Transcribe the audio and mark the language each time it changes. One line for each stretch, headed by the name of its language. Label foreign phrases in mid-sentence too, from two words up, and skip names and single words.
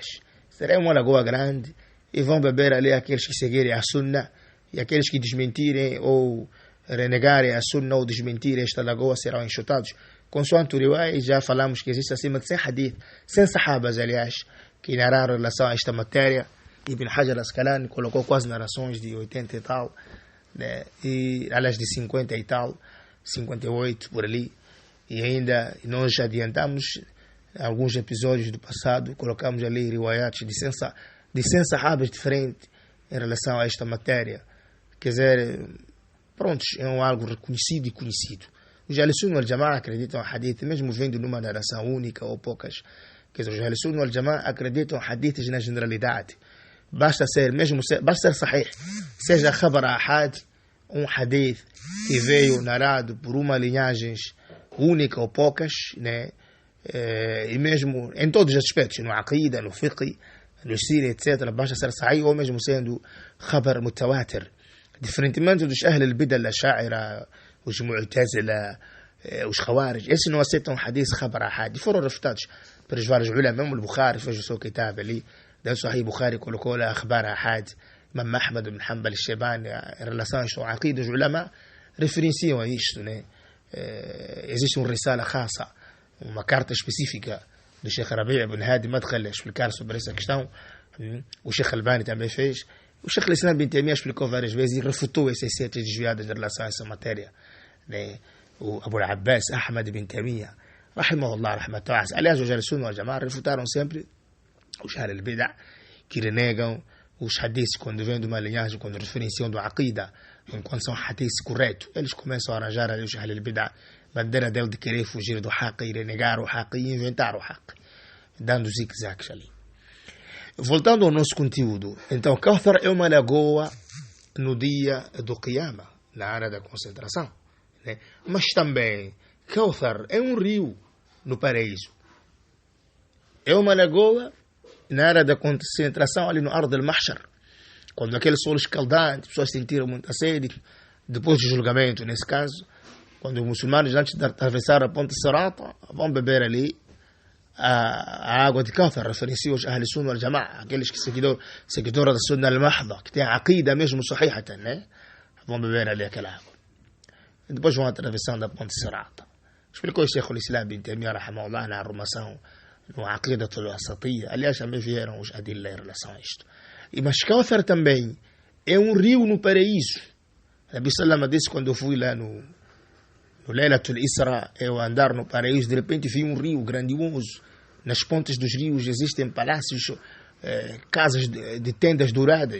Portuguese: Será uma lagoa grande, e vão beber ali aqueles que seguirem a Sunnah, e aqueles que desmentirem ou renegarem a Sunnah ou desmentirem esta lagoa serão enxutados. Consoante o riwaya, já falamos que existe acima de 100 hadith, 100 sahabas, aliás, que narraram em relação a esta matéria. Ibn Hajar al-Asqalani colocou quase narrações de 80 e tal, e aliás de 50 e tal, 58 por ali. E ainda nós adiantamos alguns episódios do passado, colocamos ali riwayats de 100 sahabas diferentes em relação a esta matéria. Quer dizer, pronto, é algo reconhecido e conhecido. Os
Arabic: أهل السنة والجماعة
Portuguese: acreditam em hadith, mesmo vendo numa narração única ou poucas. Quer dizer, os
Arabic: أهل السنة والجماعة
Portuguese: acreditam em hadiths na generalidade. Basta ser sahih, seja
Arabic: خبر آحاد,
Portuguese: um hadith que veio narrado por uma linhagem única ou poucas, e mesmo em todos os aspectos, no aqida, no fiqh, no sira, etc., basta ser sahih, ou mesmo sendo
Arabic: خبر متواتر.
Portuguese: Diferentemente dos
Arabic: أهل البدعة، الأشاعرة,
Portuguese: os Mu'tazila, os Khawarij, esses não aceitam
Arabic: حديث خبر آحاد,
Portuguese: foram refutados pelos vários ulama. Mesmo o Bukhari fez o seu kitab ali, da Sahih Bukhari, colocou lá
Arabic: خبر آحاد.
Portuguese: Imam Ahmad ibn Hanbal al-Shaybani, em relação à aqida dos ulama, referenciam a isto, né? Existe
Arabic: رسالة خاصة,
Portuguese: uma carta específica do Sheikh Rabi' ibn Hadi Madkhal a explicar sobre essa questão. O Sheikh Albani também fez. O Sheikh Islam bin Taymiyyah explicou várias vezes e refutou essas seitas desviadas em relação a essa matéria, né? O Abu Abbas Ahmad bin Taymiyyah,
Arabic: رحمه الله، رحمة الله.
Portuguese: Aliás, os
Arabic: السنة والجماعة
Portuguese: refutaram sempre os
Arabic: أهل البدعة,
Portuguese: que renegam os hadiths quando vêm de uma linhagem, quando referenciam do aqida, enquanto são hadiths corretos. Eles começam a arranjar ali os
Arabic: أهل البدعة,
Portuguese: bandeira dele de querer fugir do haqq e renegar o haqq e inventar o haqq, dando zig-zags ali. Voltando ao nosso conteúdo, então, Kawthar é uma lagoa no dia do Qiyamah, na área da concentração, né? Mas também, Kawthar é um rio no paraíso. É uma lagoa na área da concentração, ali no
Arabic: أرض المحشر,
Portuguese: quando aquele sol escaldante, as pessoas sentiram muita sede, depois do julgamento, nesse caso, quando os muçulmanos, antes de atravessar a ponte Sirata, vão beber ali a água de Kawthar, referencia os
Arabic: أهل السنة والجماعة,
Portuguese: aqueles que seguidores da
Arabic: السنة المحضة,
Portuguese: que têm a aqida mesmo sahihatan, né? Vão beber ali aquela água. E depois vão atravessando a ponte Sirata. Explicou o Sheikh al-Islam bin Taymiyyah, rahimahullah, na arrumação no Aqidatul Wasatiyya. Aliás, também vieram os adillah em relação a isto. Mas Kawthar também é um rio no paraíso. Nabi Salama disse, quando eu fui lá no
Arabic: ليلة الإسراء,
Portuguese: eu andar no paraíso, de repente vi um rio grandioso. Nas pontas dos rios existem palácios, casas de tendas douradas.